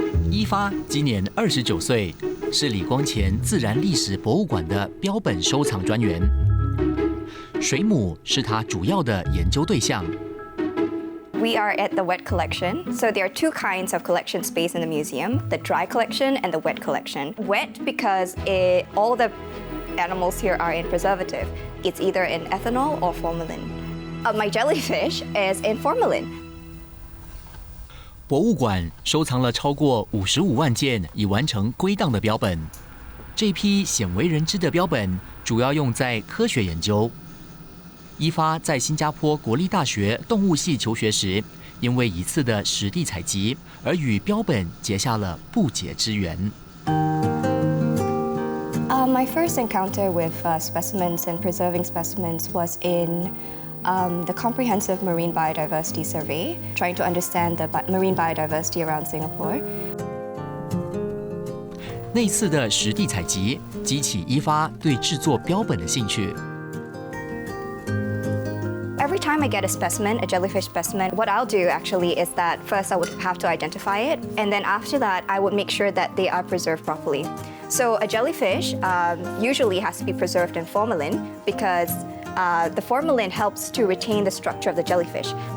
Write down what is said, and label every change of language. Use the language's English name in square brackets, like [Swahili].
[Chinese] 一发今年29岁，是李光前自然历史博物馆的标本收藏专员。水母是他主要的研究对象。 [English] We are at the wet collection. So there are two kinds of collection space in the museum, the dry collection and the wet collection. Wet because all the animals here are in preservative. It's either in ethanol or formalin. My jellyfish is in formalin. [Chinese] 博物馆收藏了超过55万件已完成归档的标本。这批鲜为人知的标本主要用在科学研究。一发在新加坡国立大学动物系求学时，因为一次的实地采集，而与标本结下了不解之缘。 [English] My first encounter with specimens and preserving specimens was in the Comprehensive Marine Biodiversity Survey, trying to understand the marine biodiversity around Singapore. [Chinese] 那次的实地采集激起一发对制作标本的兴趣。 [English] Every time I get a specimen, a jellyfish specimen, what I'll do actually is that first I would have to identify it, and then after that I would make sure that they are preserved properly. So a jellyfish usually has to be preserved in formalin because the formalin helps to retain the structure of the jellyfish.